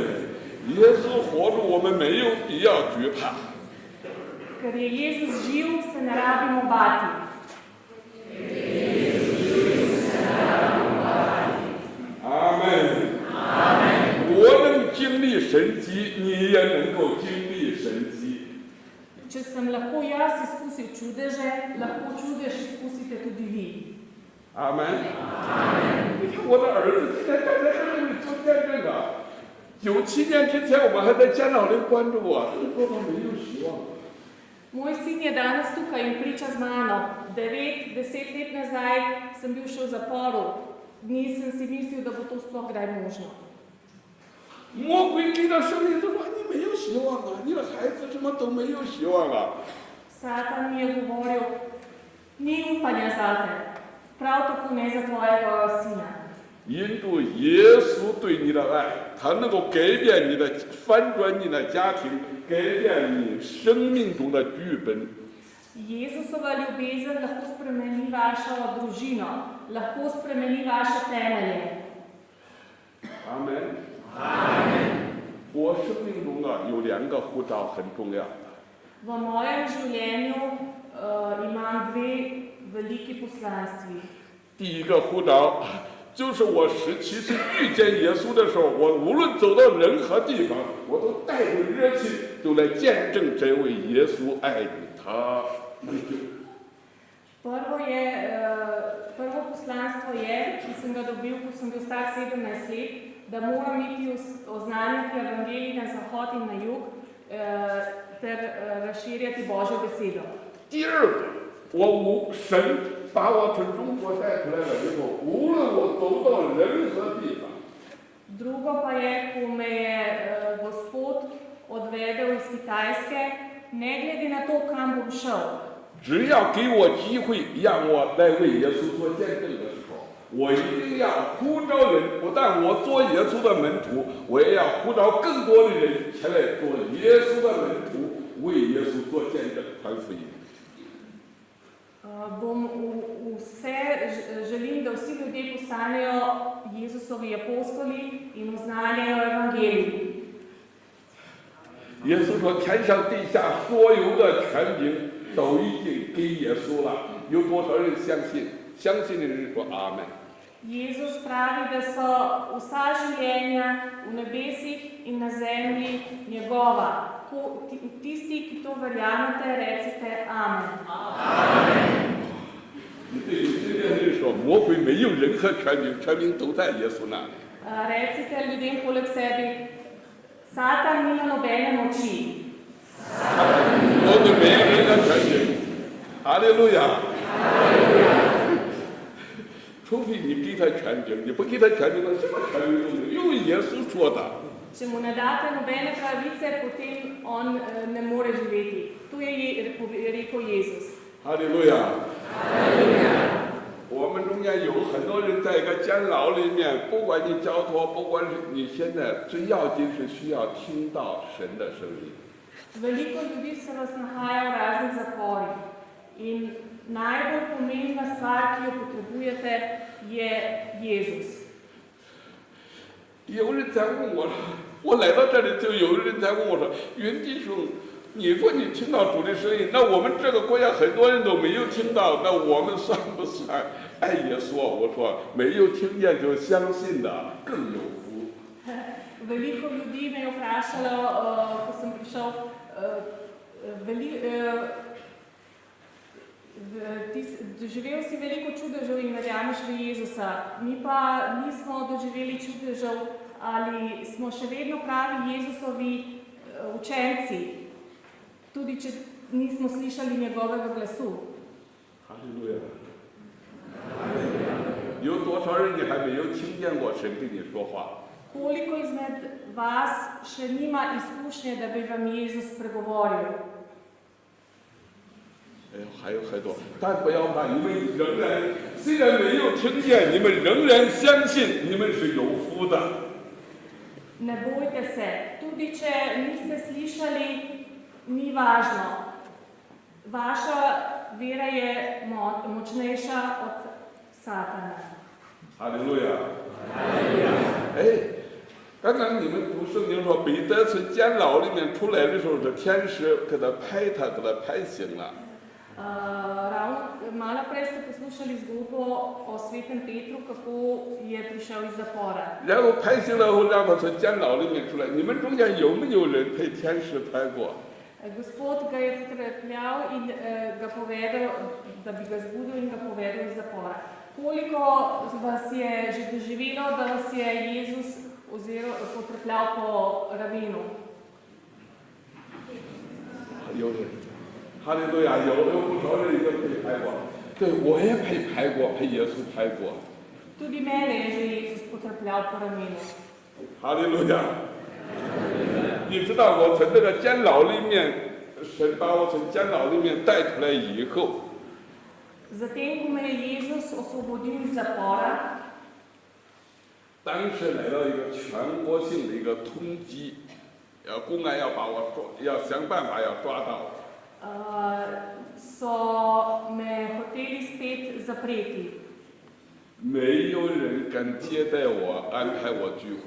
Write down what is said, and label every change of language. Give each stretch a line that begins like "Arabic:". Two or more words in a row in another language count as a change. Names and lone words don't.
Chinese: 耶稣活着，我们没有必要惧怕。
Slovenian: Ker je Jezus živ, se ne rabimo bati.
Chinese: 阿门。阿门。我能经历神迹，你也能够经历神迹。
Slovenian: Če sem lahko jaz izkusil čudeže, lahko čudež izkusite tudi vi.
Chinese: 阿门。阿门。你看我的儿子现在站在这里做见证啊！97年之前我们还在监牢里关着我，这多么没有希望。
Slovenian: Moj sin je danes tukaj in priča z mano. 9-10 let nazaj sem bil še v zaporu. Nisem si mislil, da bo to sploh kdaj možno.
Chinese: 魔鬼给他声音都说你没有希望啊，你的孩子什么都没有希望啊。
Slovenian: Satan mi je govoril, ni upanja zate, prav tako ne za tvojega sina.
Chinese: 因着耶稣对你的爱，他能够改变你的、翻转你的家庭，改变你生命中的剧本。
Slovenian: Jezusova ljubezen lahko spremeni vašo družino, lahko spremeni vaše temelje.
Chinese: 阿门。阿门。我生命中有2个呼召很重要。
Slovenian: V mojem življenju imam 2 veliki poslanstvi.
Chinese: 第一个呼召就是我17岁遇见耶稣的时候，我无论走到任何地方，我都带着热情，都来见证这位耶稣爱你，他能救。
Slovenian: Prvo poslanstvo je, ki sem ga dobil, ko sem bil star 17 let, da moram iti oznanjati evangelij na zahod in na jug ter razširjati Božjo besedo.
Chinese: 第二个，神把我从中国带出来了以后，无论我走到任何地方。
Slovenian: Drugo pa je, ko me je Gospod odvedel iz Kitajske, ne glede na to, kam bom šel.
Chinese: 只要给我机会让我来为耶稣做见证的时候，我一定要呼召人，不但我做耶稣的门徒，我也要呼召更多的人前来做耶稣的门徒，为耶稣做见证，传福音。
Slovenian: Želim, da vsi ljudje postanejo Jezusovi apostoli in oznanjajo evangelij.
Chinese: 耶稣说：“天上地下所有的权柄都已经给耶稣了。” 有多少人相信？相信的人说：“阿门。”
Slovenian: Jezus pravi, da so vsa življenja v nebesih in na zemlji njegova. Tisti, ki to verjamete, recite amen. Amen.
Chinese: 你对这些人说，魔鬼没有任何权柄，权柄都在耶稣那里。
Slovenian: Recite ljudem poleg sebe, Satan nima nobene moči.
Chinese: 魔鬼没有任何权柄。哈利路亚。除非你给他权柄，你不给他权柄，他什么权柄都没有，因为耶稣说的。
Slovenian: Če mu ne date nobene pravice, potem on ne more živeti. To je rekel Jezus.
Chinese: 哈利路亚。我们中间有很多人在一个监牢里面，不管你交托，不管是你现在，最要紧是需要听到神的声音。
Slovenian: Veliko ljudi se vas nahaja v raznih zaporih in najbolj pomembna stvar, ki jo potrebujete, je Jezus.
Chinese: 有人在问我，我来到这里就有人在问我说：“云弟兄，你说你听到主的声音，那我们这个国家很多人都没有听到，那我们算不算爱耶稣？” 我说：“没有听见就相信的更有福。”
Slovenian: Veliko ljudi me je vprašalo, ko sem prišel, doživel si veliko čudežev in verjameš v Jezusa. Mi pa nismo doživeli čudežev ali smo še vedno pravi Jezusovi učenci, tudi če nismo slišali njegovega glasu.
Chinese: 哈利路亚！有多少人你还没有听见过神跟你说话？
Slovenian: Koliko izmed vas še nima izkušnje, da bi vam Jezus spregovoril?
Chinese: 哎，还有很多，但不要怕，你们仍然虽然没有听见，你们仍然相信你们是有福的。
Slovenian: Ne bojte se, tudi če niste slišali, ni važno. Vaša vera je močnejša od Satana.
Chinese: 哈利路亚！哎，刚刚你们读圣经说，彼得从监牢里面出来的时候，这天使给他拍他，给他拍醒了。
Slovenian: Malo prej ste poslušali zgodbo o svetem Petru, kako je prišel iz zapora.
Chinese: 然后拍醒了后，让他从监牢里面出来。你们中间有没有人被天使拍过？
Slovenian: Gospod ga je potrepljal in ga povedal, da bi ga zbudil in ga povedal iz zapora. Koliko vas je že doživelo, da vas je Jezus potrepljal po ramenu?
Chinese: 有人，哈利路亚，有不少人已经被拍过。对，我也被拍过，被耶稣拍过。
Slovenian: Tudi mene je že Jezus potrepljal po ramenu.
Chinese: 哈利路亚！你知道我从这个监牢里面，神把我从监牢里面带出来以后，
Slovenian: Zatem, ko me je Jezus osvobodil iz zapora,
Chinese: 当时来到一个全国性的一个通缉，公安要把我抓，要想办法要抓到。
Slovenian: so me hoteli spet zapreti.
Chinese: 没有人敢接待我，安排我聚会。